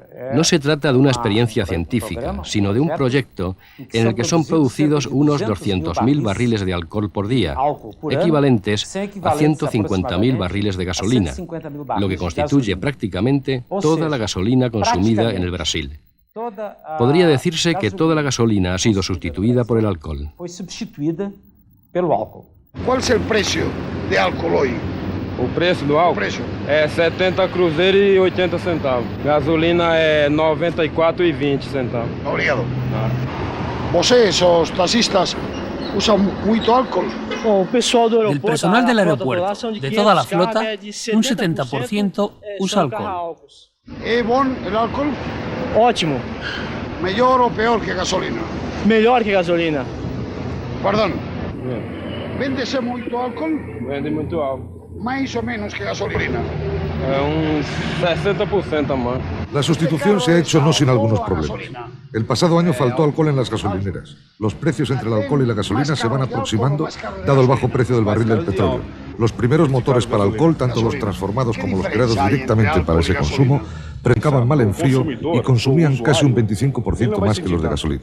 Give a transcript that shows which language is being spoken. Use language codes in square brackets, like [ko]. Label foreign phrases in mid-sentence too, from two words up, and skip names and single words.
[es] No se trata de una experiencia científica, sino de un proyecto en el que son producidos unos 200.000 barriles de alcohol por día, equivalentes a 150.000 barriles de gasolina, lo que constituye prácticamente toda la gasolina consumida en el Brasil. Podría decirse que toda la gasolina ha sido sustituida por el alcohol. ¿Cuál es el precio de alcohol hoy? [pt] O preço do álcool é 70 cruzeiros e 80 centavos. Gasolina é 94,20 centavos. Obrigado. Vocês, os taxistas, [es] usan mucho alcohol. El personal del aeropuerto, de toda la flota, un 70% usa alcohol. ¿Es bom el álcool? [pt] Ótimo. [es] ¿Mejor o peor que gasolina? [pt] Melhor que gasolina. [es] Perdón. ¿Véndese mucho álcool? [pt] Vende muito álcool. [es] Más o menos que gasolina. Un 60% más. La sustitución se ha hecho no sin algunos problemas. El pasado año faltó alcohol en las gasolineras. Los precios entre el alcohol y la gasolina se van aproximando, dado el bajo precio del barril del petróleo. Los primeros motores para alcohol, tanto los transformados como los creados directamente para ese consumo, predicaban mal en frío y consumían casi un 25% más que los de gasolina.